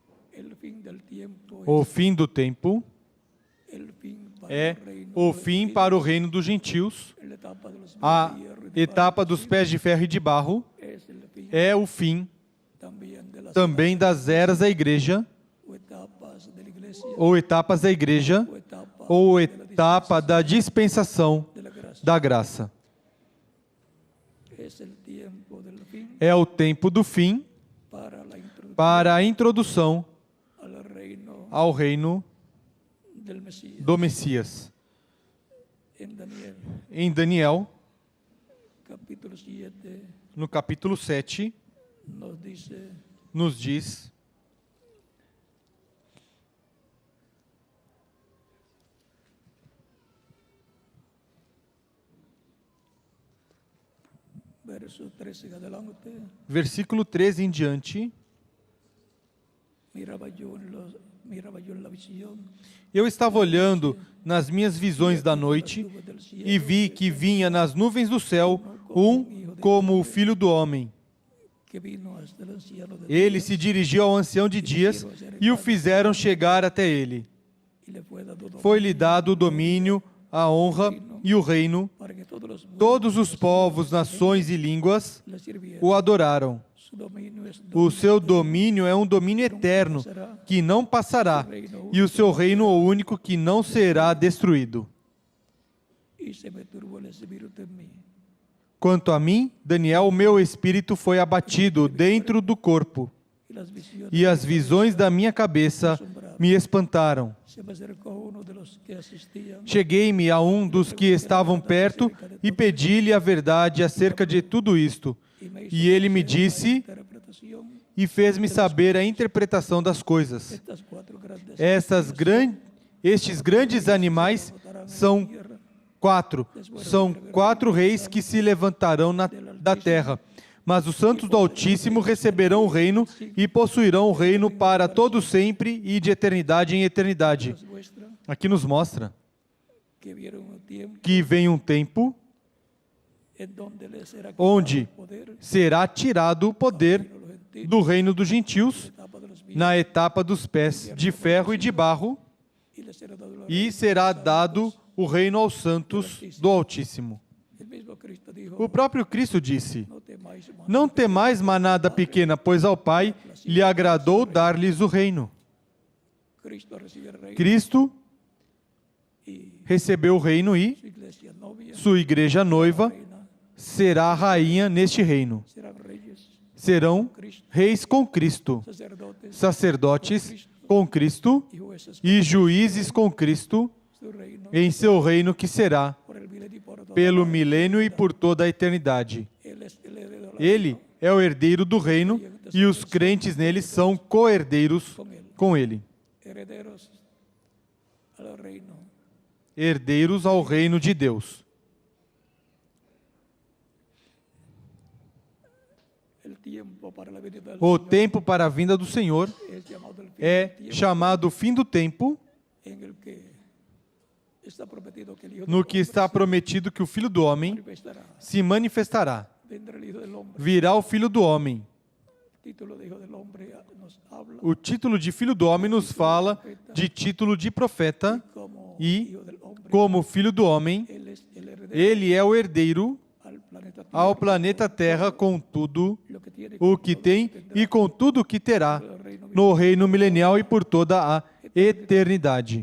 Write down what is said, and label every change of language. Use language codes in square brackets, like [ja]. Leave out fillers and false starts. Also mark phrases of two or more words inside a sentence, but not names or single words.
[es] el fin del tiempo [pt] O fim do tempo [es] el fin para [pt] é [es] el reino [pt] o [es] de los [pt] fim para o reino dos gentios. [es] la etapa de los [pt] A [es] pies de hierro y de [pt] etapa dos pés de ferro e de barro [es] es el fin [pt] é o fim [es] también de las [pt] também das eras da igreja, [es] o etapas de la iglesia [pt] ou etapas da igreja, [es] o etapa [pt] ou etapa da dispensação [es] de la gracia. [pt] da graça. [es] Es el tiempo del fin [pt] É o tempo do fim [es] para la [pt] para a introdução [es] introducción al reino [pt] ao reino [es] del Mesías. [pt] do Messias. [es] En Daniel [pt] Em Daniel, [es] capítulo 7 [pt] no capítulo 7, [es] nos dice [pt] nos diz: [es] verso 13 en adelante, [pt] versículo 13 em diante, [es] miraba yo en la visión [pt] eu estava olhando nas minhas visões da noite e vi que vinha nas nuvens do céu como o Filho do Homem. [es] que vino hasta el anciano de [pt] Ele se dirigiu ao ancião de dias e o fizeram chegar até ele. [es] y le fue dado [pt] Foi-lhe dado o domínio, a honra e o reino. [es] para que [pt] Todos os povos, nações e línguas [es] le sirvieran. [pt] o adoraram. [es] Su dominio es [pt] O seu domínio é um domínio eterno, que não passará, e o seu reino é o único que não será destruído. [es] y se me turbó el espíritu en mí. [pt] Quanto a mim, Daniel, o meu espírito foi abatido dentro do corpo, [es] Y las visiones [pt] e as visões da minha cabeça me espantaram. [es] se me acercó uno de los que asistían [pt] Cheguei-me a um dos que estavam perto e pedi-lhe a verdade acerca de tudo isto. [es] y me hizo [pt] E ele me [es] conocer la [pt] disse [es] interpretación [pt] e fez-me saber a interpretação das coisas. [es] de estas cuatro grandes [pt] Estes grandes animais são quatro reis que se levantarão da terra. Mas os santos do Altíssimo receberão o reino e possuirão o reino para todo sempre e de eternidade em eternidade. [es] vuestras [pt] Aqui nos mostra [es] que vieron un tiempo [pt] que vem um tempo [es] en donde les será quitado [pt] onde [es] el poder [pt] será tirado o poder [es] de los gentiles, [pt] do reino dos gentios [es] etapa de los pies, [pt] na etapa dos pés de ferro e de barro, [es] y les será dado la [pt] e será dado o reino aos santos do Altíssimo. [es] El mismo Cristo dijo, [pt] O próprio Cristo disse: [es] no temáis, hermano, [pt] Não temais manada pequena, pois ao Pai lhe agradou dar-lhes o reino. [es] Cristo recibe el reino [pt] Cristo [es] y [pt] recebeu o reino e [es] su iglesia novia [pt] sua igreja noiva [es] reina, [pt] será rainha neste reino. [es] serán reyes, [pt] Serão reis com Cristo, [es] sacerdotes [pt] sacerdotes com Cristo [es] y jueces, [pt] e juízes com Cristo [es] su reino [pt] em seu reino que será [es] por el milenio y por toda [pt] pelo [es] la [pt] milênio e por toda a eternidade. [es] Él es el heredero de la [pt] Ele é o herdeiro do reino e os crentes nele são co-herdeiros com ele. [es] herederos al reino. [pt] Herdeiros ao reino de Deus. [es] El tiempo para la venida del [pt] O [es] Señor [pt] tempo para a vinda do Senhor [es] es llamado el fin [pt] é [es] del tiempo [pt] chamado fim do tempo, [es] en el que está prometido que el Hijo [pt] no [es] del [pt] que [es] Hombre [pt] está prometido que o Filho do Homem [es] manifestará. [pt] se manifestará. [es] Vendrá el Hijo del Hombre. [pt] Virá o Filho do Homem. [es] El título de Hijo del Hombre nos habla [pt] O título de Filho do Homem nos fala de título de profeta [es] como [pt] e, [es] Hijo del Hombre. [pt] como Filho do Homem, [es] Él es el heredero [pt] ele é o herdeiro [es] al planeta Tierra, [pt] ao planeta Terra com tudo [es] lo que tiene, [pt] o que tem e com tudo o que terá no reino milenial e por toda a eternidade.